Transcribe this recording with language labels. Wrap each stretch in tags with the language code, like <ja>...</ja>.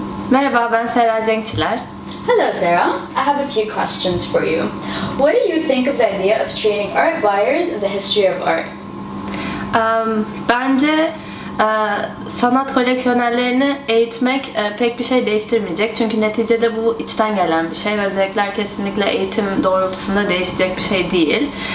<tr>Merhaba, ben Serra Cenkçiler.</tr> <en>Hello Sarah, I have a few questions for you. What do you think of the idea of treating art buyers and the history of art?</en> <tr>Bence sanat koleksiyonerlerini eğitmek pek bir şey değiştirmeyecek. Çünkü neticede bu içten gelen bir şey ve zevkler kesinlikle eğitim doğrultusunda değişecek bir şey değil.</tr>